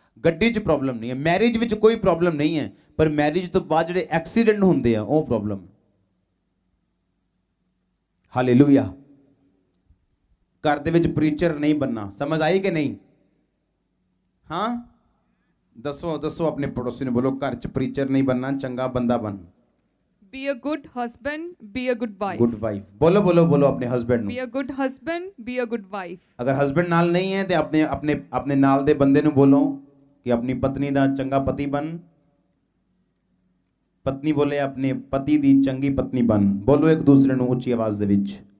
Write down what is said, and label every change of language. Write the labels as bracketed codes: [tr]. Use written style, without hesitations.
[pa] ਗੱਡੀ 'ਚ ਪ੍ਰੋਬਲਮ ਨਹੀਂ ਹੈ, ਮੈਰਿਜ ਵਿੱਚ ਕੋਈ ਪ੍ਰੋਬਲਮ ਨਹੀਂ ਹੈ, ਪਰ ਮੈਰਿਜ ਤੋਂ ਬਾਅਦ ਜਿਹੜੇ ਐਕਸੀਡੈਂਟ ਹੁੰਦੇ ਆ ਉਹ ਪ੍ਰੋਬਲਮ। ਹਾਲੇਲੂਇਆ। ਘਰ ਦੇ ਵਿੱਚ ਪ੍ਰੀਚਰ ਨਹੀਂ ਬਣਨਾ। ਸਮਝ ਆਈ ਕਿ ਨਹੀਂ? ਹਾਂ, ਦੱਸੋ ਆਪਣੇ ਪੜੋਸੀ ਨੂੰ, ਬੋਲੋ ਘਰ 'ਚ ਪ੍ਰੀਚਰ ਨਹੀਂ ਬਣਨਾ, ਚੰਗਾ ਬੰਦਾ ਬਣ। [en] Be a good husband, be a good wife. Good wife. [hi] बोलो अपने हस्बैंड ਨੂੰ। [en] Be a good husband, be a good wife. [hi] अगर हस्बैंड [pa] ਨਾਲ ਨਹੀਂ ਹੈ ਤੇ ਆਪਣੇ ਨਾਲ ਦੇ ਬੰਦੇ ਨੂੰ ਬੋਲੋ ਕਿ ਆਪਣੀ ਪਤਨੀ ਦਾ ਚੰਗਾ ਪਤੀ ਬਣ। ਪਤਨੀ ਬੋਲੇ ਆਪਣੇ ਪਤੀ ਦੀ ਚੰਗੀ ਪਤਨੀ ਬਣ। ਬੋਲੋ ਇੱਕ ਦੂਸਰੇ ਨੂੰ ਉੱਚੀ ਆਵਾਜ਼ ਦੇ ਵਿੱਚ।